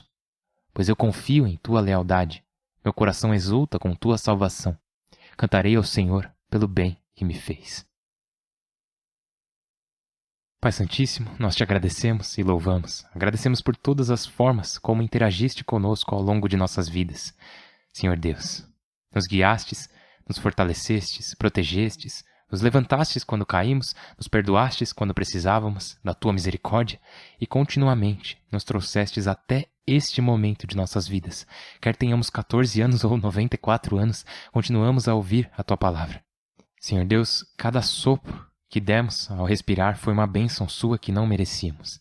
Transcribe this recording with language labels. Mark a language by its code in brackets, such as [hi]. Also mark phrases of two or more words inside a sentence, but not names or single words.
[pt] Pois eu confio em tua lealdade. Meu coração exulta com tua salvação. Cantarei ao Senhor pelo bem que me fez. Pai Santíssimo, nós te agradecemos e louvamos. Agradecemos por todas as formas como interagiste conosco ao longo de nossas vidas. Senhor Deus, nos guiastes, nos fortalecestes, protegestes, nos levantastes quando caímos, nos perdoastes quando precisávamos da tua misericórdia e continuamente nos trouxestes até este momento de nossas vidas. Quer tenhamos 14 anos ou 94 anos, continuamos a ouvir a tua palavra. Senhor Deus, cada sopro que demos ao respirar foi uma bênção sua que não merecíamos.